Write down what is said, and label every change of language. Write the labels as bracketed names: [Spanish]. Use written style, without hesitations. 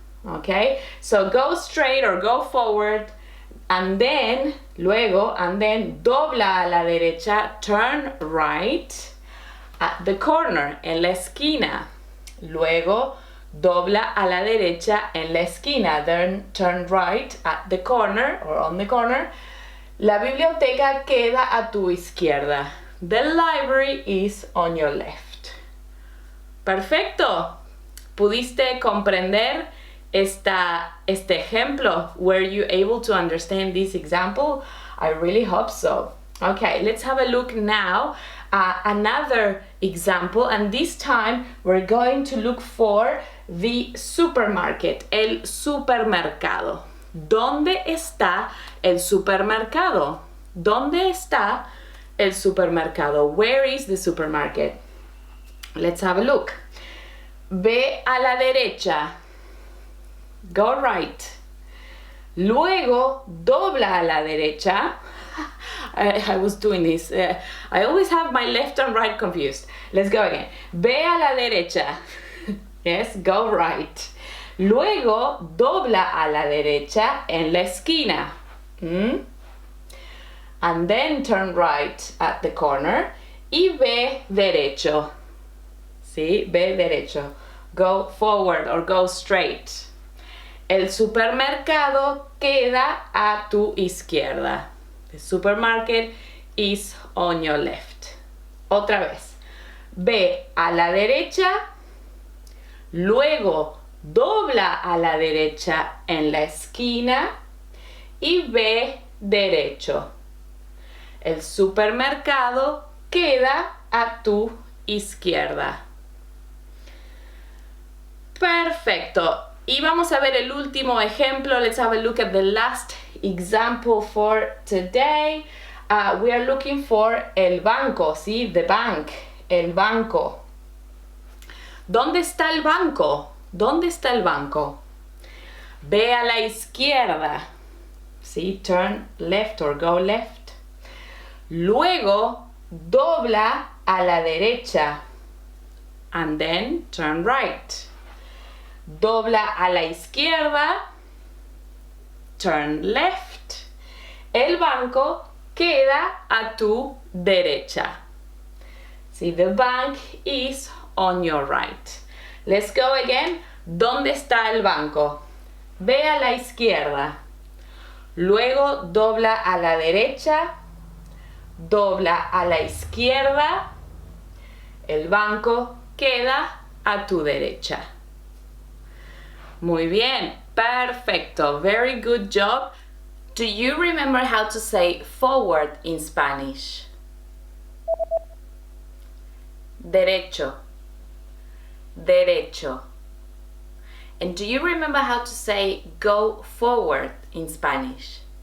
[English] Okay? So go straight or go forward, and then, [Spanish] luego, [English] and then [Spanish] dobla a la derecha, [English] turn right at the corner, [Spanish] en la esquina. Luego, dobla a la derecha en la esquina, [English] then turn right at the corner or on the corner. [Spanish] La biblioteca queda a tu izquierda. [English] The library is on your left. [Spanish] Perfecto. ¿Pudiste comprender este ejemplo? [English] Were you able to understand this example? I really hope so. Okay, let's have a look now at another example, and this time we're going to look for the supermarket, [Spanish] el supermercado. ¿Dónde está el supermercado? ¿Dónde está el supermercado? [English] Where is the supermarket? Let's have a look. [Spanish] Ve a la derecha. [English] Go right. [Spanish] Luego dobla a la derecha. [English] I was doing this. I always have my left and right confused. Let's go again. [Spanish] Ve a la derecha. [English] Yes, go right. [Spanish] Luego dobla a la derecha en la esquina. [English] And then turn right at the corner. [Spanish] Y ve derecho. ¿Sí? Ve derecho. [English] Go forward or go straight. [Spanish] El supermercado queda a tu izquierda. [English] The supermarket is on your left. [Spanish] Otra vez. Ve a la derecha. Luego, dobla a la derecha en la esquina y ve derecho. El supermercado queda a tu izquierda. Perfecto. Y vamos a ver el último ejemplo. [English] Let's have a look at the last example for today. We are looking for [Spanish] el banco, ¿sí? [English] The bank, [Spanish] el banco. ¿Dónde está el banco? ¿Dónde está el banco? Ve a la izquierda, ¿sí? [English] Turn left or go left. [Spanish] Luego, dobla a la derecha. [English] And then, turn right. [Spanish] Dobla a la izquierda. [English] Turn left. [Spanish] El banco queda a tu derecha. [English] See, the bank is on your right. Let's go again. [Spanish] ¿Dónde está el banco? Ve a la izquierda. Luego dobla a la derecha. Dobla a la izquierda. El banco queda a tu derecha. Muy bien. Perfecto. [English] Very good job. Do you remember how to say forward in Spanish? [Spanish] Derecho. Derecho. [English] And do you remember how to say go forward in Spanish?